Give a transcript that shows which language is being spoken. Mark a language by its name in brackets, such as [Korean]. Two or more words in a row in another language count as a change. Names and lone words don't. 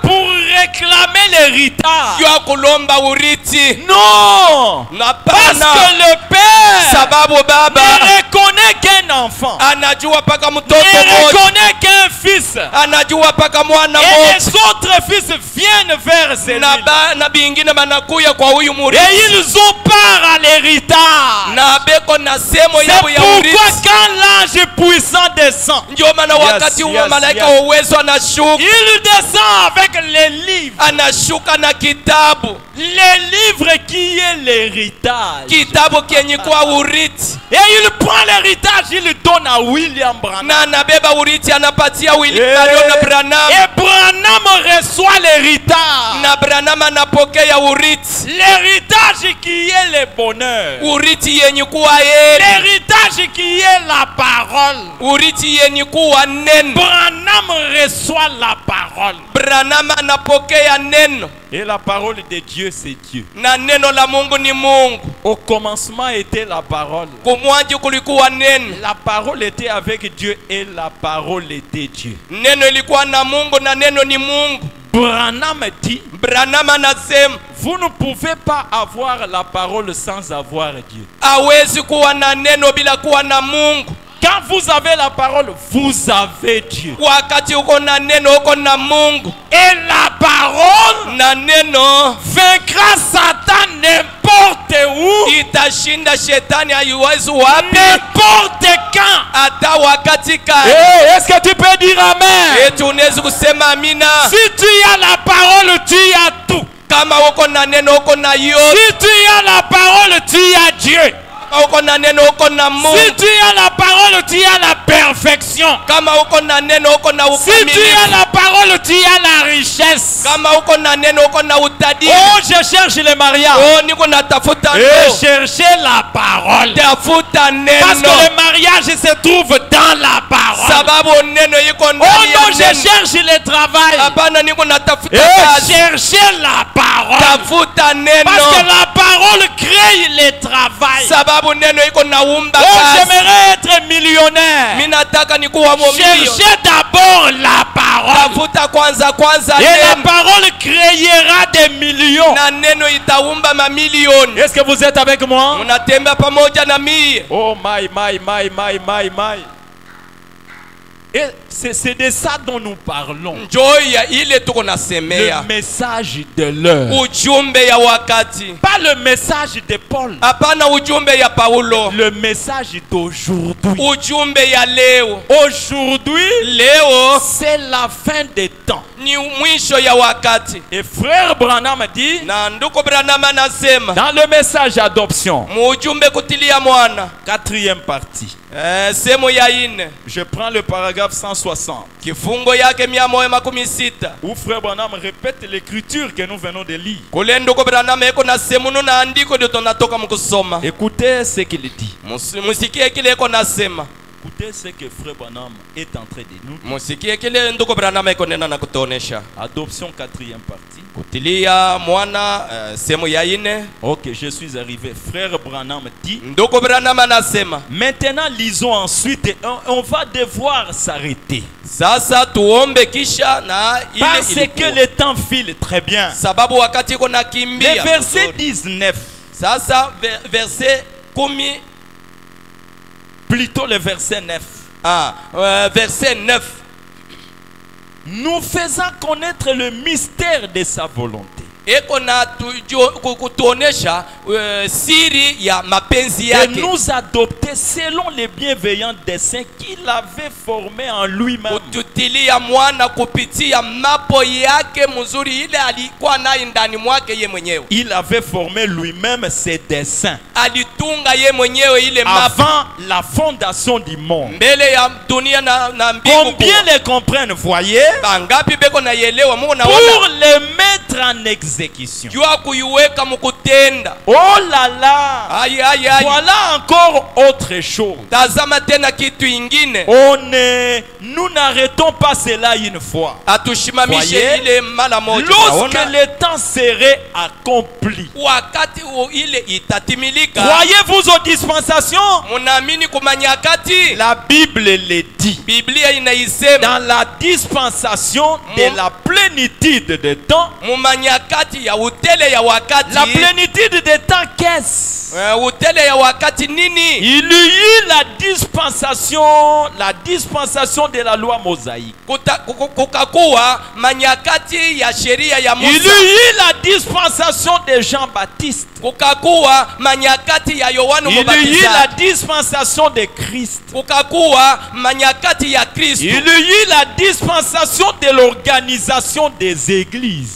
[French] pour réclamer l'héritage. [Swahili] jua kulomba uriti. [French] Non! [Swahili] Na [French] Parce [Swahili] pana [French] que le père [Swahili] sababu baba [French] ne reconnaît qu'un enfant. [Swahili] anajua paka mtoto [French] Ne [Swahili] moja, [French] reconnaît qu'un fils. [Swahili] anajua paka mwana [French] Et [Swahili] moja, [French] les autres fils viennent vers celui. [Swahili] na bingine banakuya kwa huyu [French] Et [Swahili] muriti [French] ils ont part à l'héritage. [Swahili] na beko na semo [French] C'est [Swahili] yao ya [French] pourquoi [Swahili] uriti. [French] quand l'ange puissant descend, [Swahili] Ndio maana wakati huo yes, malaika yes. wa uwezo anashuka, [French] il descend avec les livres. [Swahili] anashuka na kitabu. [French] Les livre qui est l'héritage. [Swahili] kitabu kenye kuwa urithi, [French] Et il prend l'héritage, il le donne à William Branham. [Swahili] na anabeba urithi anapatia Marion Branham, [French] Et Branham reçoit l'héritage. [Swahili] na Branham anapokea urithi, [French] L'héritage qui est le bonheur. [Swahili] urithi yenye kuwa heri, [French] L'héritage qui est la parole. [Swahili] urithi yenye kuwa neno. [French] Branham reçoit la parole. [Swahili] Branham anapokea neno, [French] Et la parole de Dieu, c'est Dieu. [Swahili] na neno la Mungu ni Mungu. [French] Au commencement était la parole. [Swahili] Kumwanji kulikuwa neno, [French] La parole était avec Dieu et la parole était Dieu. [Swahili] neno ilikuwa na Mungu na neno ni Mungu. [French] Branham dit, [Swahili] Branham anasema [French] vous ne pouvez pas avoir la parole sans avoir Dieu. [Swahili] hawezi kuwa na neno bila kuwa na Mungu. [French] Quand vous avez la parole, vous avez Dieu. [Swahili] Wakati uko na neno uko na Mungu, [French] Et la parole [Swahili] na neno [French] vaincra Satan n'importe où, [Swahili] itashinda shetani haiwezi wapi, [French] n'importe quand. [Swahili] hata wakati gani. [French] Hey, est-ce que tu peux dire amen? [Swahili] Eti unaweza kusema amina. [French] Si tu as la parole, tu as tout. [Swahili] Kama uko na neno uko na yote. [French] Si tu as la parole, tu as Dieu. [Swahili] Kama uko na neno uko na Mungu. [French] Si tu as la parole, tu as la perfection. [Swahili] Kama uko na neno uko na [French] Si tu as [Swahili] ukamilifu. [French] la parole, tu as la richesse. [Swahili] Kama uko na neno uko na utajiri. [French] Oh, je cherche le mariage. [Swahili] Oh, niko natafuta [French] Et [Swahili] neno. [French] chercher la parole. [Swahili] Tafuta [French] Parce que [Swahili] neno. [French] le mariage se trouve dans la parole. [Swahili] Sababu neno iko [French] Oh [Swahili] ndani [French] non, [Swahili] ya [French] je [Swahili] neno. [French] cherche le travail. [Swahili] Hapana, niko natafuta [French] Et [Swahili] kazi. [French] chercher la parole. [Swahili] Tafuta [French] Parce que [Swahili] neno. [French] la parole crée le travail. [Swahili] Sababu neno iko naumba [French] Oh, [Swahili] kazi. [French] j'aimerais être millionnaire. [Swahili] Mimi nataka nikuwa mwamini. [French] Cherchez d'abord la parole. [Swahili] Tafuta kwanza [French] Et la [Swahili] neno. [French] parole créera des millions. [Swahili] Na neno itaumba mamilioni. [French] Est-ce que vous êtes avec moi? [Swahili] Unatembea pamoja na mie. [English] Oh my. [French] Et c'est de ça dont nous parlons. [Swahili] Njoo ya ile tuko nasemea. [French] Le message de l'heure. [Swahili] Ujumbe ya wakati. [French] Pas le message de Paul. [Swahili] Hapana ujumbe ya Paulo. [French] Le message d'aujourd'hui. [Swahili] Ujumbe ya leo. [French] Aujourd'hui, [Swahili] Leo [French] c'est la fin des temps. [Swahili] ni mwisho ya wakati. [French] Et frère Branham dit, [Swahili] Na ndugu Branham anasema [French] dans le message adoption, [Swahili] muujumbe kutilia mwana. [French] 4e partie, [Swahili] Sehemu ya 4. [French] je prends le paragraphe 160, [Swahili] Kifungo yake 160. [French] où frère Branham répète l'écriture que nous venons de lire. [Swahili] Kule ndugu Branham eko na sehemu na andiko ndio tunatoka mkusoma. [French] Écoutez ce qu'il dit. [Swahili] Musikie kile eko nasema. [French] Écoutez ce que frère Branham est en train de nous dire. [Swahili] Musikie kile ndugu Branham eko nena na kutuonesha. [French] Adoption 4e partie. [Swahili] Kutilia mwana sehemu ya 4. [French] Ok, je suis arrivé. Frère Branham dit, [Swahili] Ndugu Branham anasema [French] maintenant lisons ensuite et on va devoir s'arrêter. [Swahili] sasa tuombe kisha na ile [French] Parce que [Swahili] ilikuwa. [French] le temps file très bien. [Swahili] Sababu wakati iko [French] Le [Swahili] nakimbia. [French] verset 19, [Swahili] Sasa verset 10. [French] plutôt le verset 9. [Swahili] Verset 9. [French] Nous faisons connaître le mystère de sa volonté. [Swahili] Eko na kutuonesha siri ya mapenzi [French] Et [Swahili] yake. [French] nous adopter selon les bienveillants desseins qu'il avait formés en lui-même. [Swahili] Kututilia mwana kupitia mapo yake mzuri ile alikuwa nayo ndani mwake ye mwenyewe. [French] Il avait formé lui-même ses desseins [Swahili] Alitunga ye mwenyewe ile mapo [French] avant la fondation du monde. [Swahili] mbele ya dunia na mbingu. [French] Combien les comprennent, voyez? [Swahili] Bangapi beko na yelewa Mungu [French] Pour [Swahili] naona. [French] les mettre en exécution. [Swahili] Jua kuiweka mukutenda. [French] Oh là là! Aïe aïe aïe. Voilà encore autre chose. [Swahili] Tazama tena kitu ingine. [French] Nous n'arrêtons pas cela une fois. [Swahili] Atushimamishe [French] Voyez? [Swahili] ile mara moja. [French] Lorsque [Swahili] Naona [French] le temps serait accompli. [Swahili] wakati ile itatimilika. [French] Croyez-vous aux dispensations? [Swahili] Munaamini kumanyakati? [French] La Bible le dit. [Swahili] Biblia inaisema [French] Dans la dispensation de la plénitude de temps. [Swahili] mumanyakati ya utele ya wakati. [French] La plénitude de temps, qu'est-ce? [Swahili] Utele ya wakati nini? [French] Il y eut la dispensation de la loi mosaïque. [Swahili] Kukakuwa manyakati ya sheria ya [French] Il y [Swahili] Musa. [French] eut la dispensation de Jean-Baptiste. [Swahili] Kukakuwa manyakati ya Yohana [French] Il y eut la [Swahili] Mbatizaji. [French] dispensation de Christ. [Swahili] Kukakuwa manyakati ya Kristo. [French] Il y eut la dispensation de l'organisation des églises.